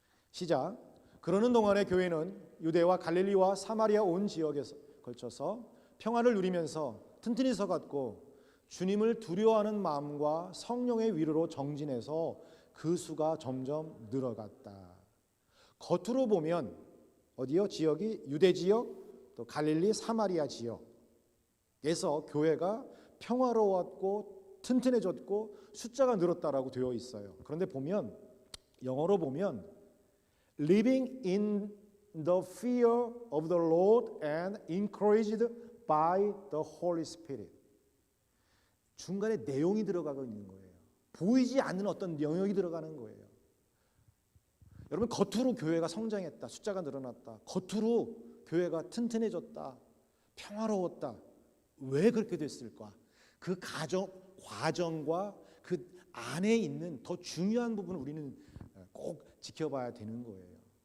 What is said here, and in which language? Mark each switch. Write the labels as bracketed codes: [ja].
[ko] 시작. 그러는 동안에 교회는 유대와 갈릴리와 사마리아 온 지역에 걸쳐서 평화를 누리면서 튼튼히 서갔고 주님을 두려워하는 마음과 성령의 위로로 정진해서 그 수가 점점 늘어갔다. 겉으로 보면 어디요? 지역이 유대 지역, 또 갈릴리, 사마리아 지역에서 교회가 평화로웠고 튼튼해졌고 숫자가 늘었다라고 되어 있어요. 그런데 보면 영어로 보면 [en] living in the fear of the Lord and encouraged by the Holy Spirit. [ko] 중간에 내용이 들어가고 있는 거예요. 보이지 않는 어떤 영역이 들어가는 거예요. 여러분 겉으로 교회가 성장했다. 숫자가 늘어났다. 겉으로 교회가 튼튼해졌다. 평화로웠다. 왜 그렇게 됐을까? 그 과정과 그 안에 있는 더 중요한 부분을 우리는 꼭 지켜봐야 되는 거예요.